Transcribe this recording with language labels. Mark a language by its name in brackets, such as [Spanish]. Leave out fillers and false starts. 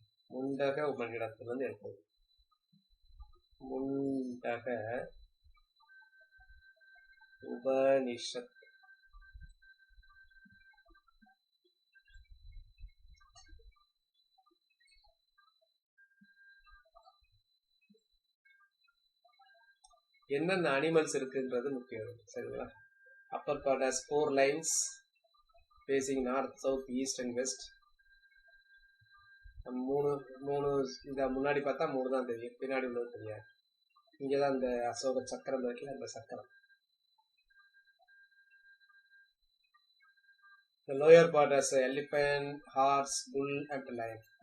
[Tamil] முண்டக உபநிடத்துல இருந்து எடுத்தது. முண்டக உபனிஷத். என்னென்ன அனிமல்ஸ் இருக்குன்றது முக்கியம். சரிங்களா? [English] Upper part has 4 lines facing north, south, east and west. [Tamil] மூணு இந்த முன்னாடி பார்த்தா 3 தான் தெரியும், பின்னாடி உள்ளது தெரியாது. இங்கேதான் இந்த அசோக சக்கரம் இருக்குல்ல, அந்த சக்கரம். [English] The lower part has elephant, horse, bull and lion.